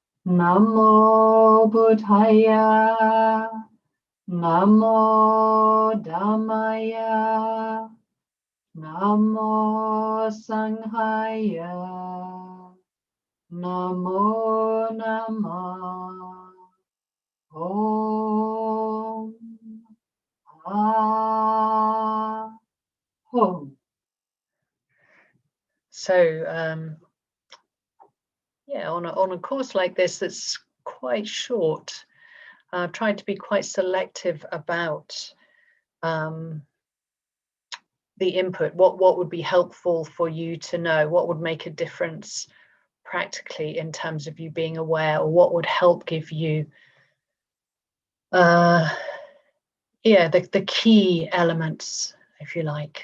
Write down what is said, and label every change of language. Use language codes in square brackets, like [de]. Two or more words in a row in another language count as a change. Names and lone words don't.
[pi] Namo Buddhaya, Namo Dhammaya, Namo Sanghaya, Namo Namah. [sa] Om Ahom. [en] So yeah, on a course like this that's quite short, trying to be quite selective about the input. What would be helpful for you to know? What would make a difference practically in terms of you being aware, or what would help give you the key elements, if you like.